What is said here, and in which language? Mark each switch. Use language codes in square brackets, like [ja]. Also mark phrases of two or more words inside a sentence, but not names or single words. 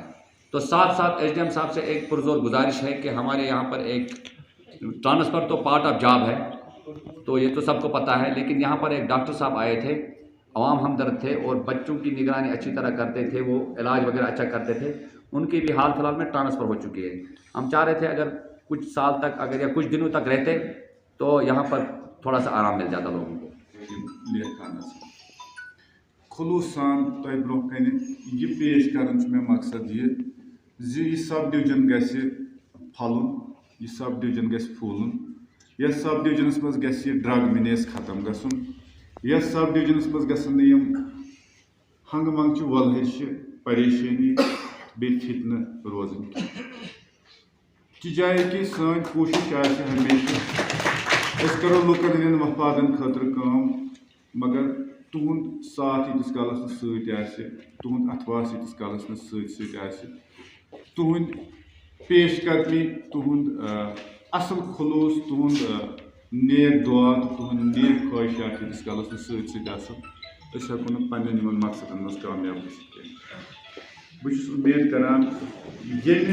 [ur] تو ساتھ ساتھ SDM صاحب سے ایک پرزور گزارش ہے کہ ہمارے یہاں پر ایک ٹرانسفر تو [en] part of job [ur] ہے، تو یہ تو سب کو پتا ہے، لیکن یہاں پر ایک ڈاکٹر صاحب آئے تھے، عوام ہمدرد تھے اور بچوں کی نگرانی اچھی طرح کرتے تھے، وہ علاج وغیرہ اچھا کرتے تھے، ان کی بھی حال فی الحال میں ٹرانسفر ہو چکی ہے. ہم چاہ رہے تھے اگر کچھ سال تک اگر یا کچھ دنوں تک رہتے تو یہاں پر تھوڑا سا آرام مل جاتا لوگوں کو. [ks] खुलूस सान तय ब्रोह कन यह पेश करन मे मकसद यह [en] sub division [ks] गस फलन, यह [en] sub division [ks] गस फूलन, यह [en] sub divisions [ks] मज गस [en] drug menace [ks] खत्म गसन, यह [en] sub divisions [ks] मज गसन यम हंग मंग वलहश परेशानी बे फितन रोजन कि जाए कि सन कोशिश हमेशा करो लुकन हंद मफादन खतर काम, مگر تہد ساتھ ییتس کالس تہد اتواس ییتس کالس تہد پیش قدمی تہد اصل خلوص تہد نیک دعا تہد نیک خواہشات ییتس کالس ست ہوں پنن مقصدن مز کامیاب گھت بہت امید کران یمہ